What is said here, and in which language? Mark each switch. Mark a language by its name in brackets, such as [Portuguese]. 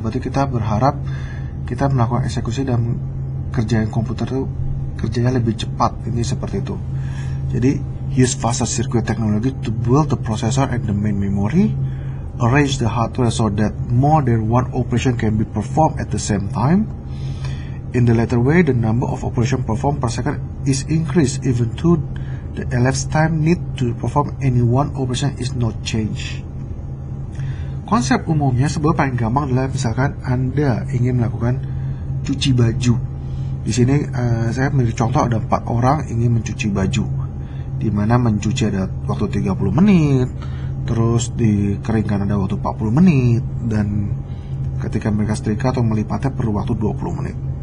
[Indonesian] Berarti kita berharap kita melakukan eksekusi dan kerjaan komputer itu kerjanya lebih cepat. Ini seperti itu. [English] Jadi use faster circuit technology to build the processor and the main memory, arrange the hardware so that more than one operation can be performed at the same time. In the latter way, the number of operations performed per second is increased even though the elapsed time need to perform any one operation is not changed. [Indonesian] Konsep umumnya sebab paling gampang adalah misalkan Anda ingin melakukan cuci baju. Di sini saya ambil contoh ada 4 orang ingin mencuci baju, di mana mencuci ada waktu 30 menit, terus dikeringkan ada waktu 40 menit, dan ketika mereka setrika atau melipatnya perlu waktu 20 menit.